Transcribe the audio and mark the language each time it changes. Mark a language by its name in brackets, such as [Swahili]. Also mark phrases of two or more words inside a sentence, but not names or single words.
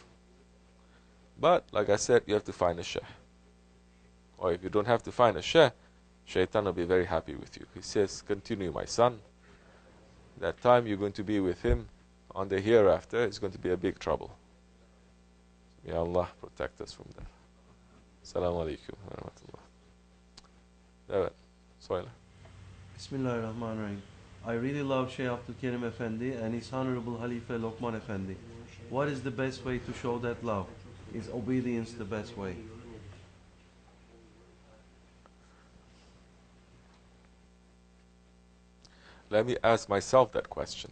[English] But, like I said, you have to find a Shaykh. Or if you don't have to find a Shaykh, Shaitan will be very happy with you. He says, continue, my son. That time you're going to be with him on the hereafter, it's going to be a big trouble. May Allah protect us from that. [Arabic] السلام عليكم ورحمة الله. [Turkish] Evet, söyle. [Arabic] Bismillahirrahmanirrahim. [English] I really love Shaykh Abdulkerim Efendi and his Honorable Khalifah Lokman Efendi. What is the best way to show that love? Is obedience the best way? Let me ask myself that question.